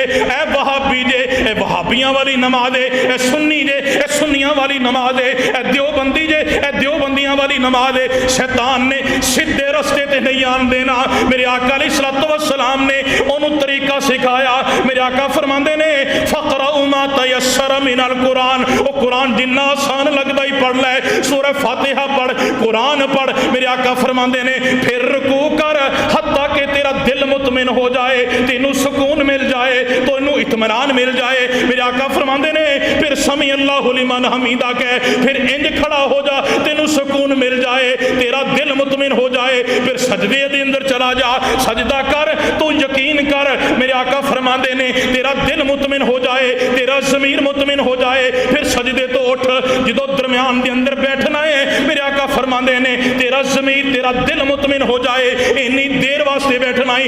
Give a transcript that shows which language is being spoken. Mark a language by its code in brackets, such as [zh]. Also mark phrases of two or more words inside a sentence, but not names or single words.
[pa] اے وہابی جے اے وہابیاں والی نماز ہے، اے سُنّی جے اے سُنّیاں والی نماز ہے، اے دیوبندی جے اے دیوبندیاں والی نماز ہے. شیطان نے سِدھے رستے تے نہیں آن دینا۔ میرے آقا [ar] عليه الصلاة والسلام [pa] نے اُنہاں نے طریقہ سِکھایا. میرے آقا فرماندے نے [ar] فاقرؤوا ما تيسر من القرآن, [pa] او قرآن جِنّا آسان لگدا ای پڑھ لے. سورہ فاتحہ پڑھ، قرآن پڑھ۔ میرے آقا فرماندے نے فیر رکوع کر حتیٰ کہ تیرا دل مطمئن ہو جائے، تینوں سکون مل جائے، تو اینوں اطمینان مل جائے. میرے آقا فرماندے نے فیر [ar] سمع الله لمن حمده [pa] کہہ، فیر اِنج کھڑا ہو جا، تینوں سکون مل جائے، تیرا دل مطمئن ہو جائے. فیر سجدے دے اندر چلا جا، سجدہ کر، تُو یقین کر. میرے آقا فرماندے نے تیرا دل مطمئن ہو جائے، تیرا ضمیر مطمئن ہو جائے. فیر سجدے توں اُٹھ، جو درمیان کے اندر بیٹھنا ہے، میرے آقا فرماندے نے تیرا ضمیر تیرا دل مطمئن ہو جائے، اِنّی دیر واسطے بیٹھنا ہے.